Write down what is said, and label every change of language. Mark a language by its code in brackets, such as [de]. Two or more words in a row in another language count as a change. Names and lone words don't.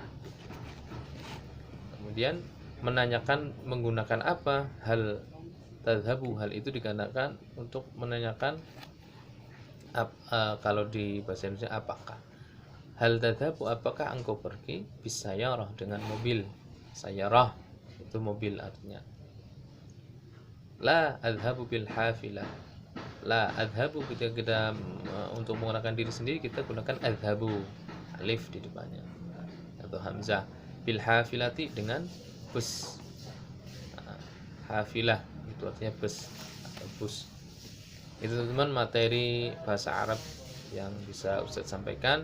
[id] Kemudian menanyakan menggunakan apa? [ar] Hal tadhabu, [id] hal itu digunakan untuk menanyakan kalau di bahasa Indonesia apakah. [ar] Hal tadhabu, [id] apakah engkau pergi? [ar] Bis sayarah, [id] dengan mobil. Sayarah itu mobil artinya. [ar] La adhabu bil hafilah. La adhabu, [id] ketika kita untuk menggunakan diri sendiri, kita gunakan adhabu, alif di depannya atau hamzah. [ar] Bil hafilati, [id] dengan bus. Hafilah itu artinya bus atau bus. Itu teman-teman materi bahasa Arab yang bisa Ustaz sampaikan.